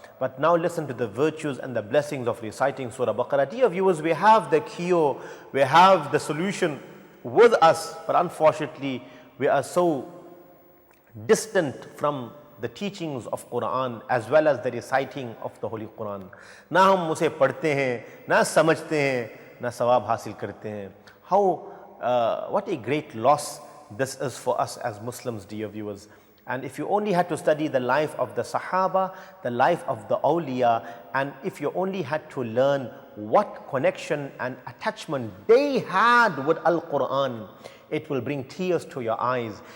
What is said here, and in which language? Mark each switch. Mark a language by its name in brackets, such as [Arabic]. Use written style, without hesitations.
[English] But now listen to the virtues and the blessings of reciting Surah Baqarah. Dear viewers, we have the cure, we have the solution with us, but unfortunately we are so distant from the teachings of Quran as well as the reciting of the Holy Quran. [Hindi] ना हम उसे पढ़ते हैं, ना समझते हैं, ना सवाब हासिल करते हैं. [English] How, what a great loss this is for us as Muslims, dear viewers. And if you only had to study the life of the Sahaba, the life of the awliya, and if you only had to learn what connection and attachment they had with Al-Quran, it will bring tears to your eyes.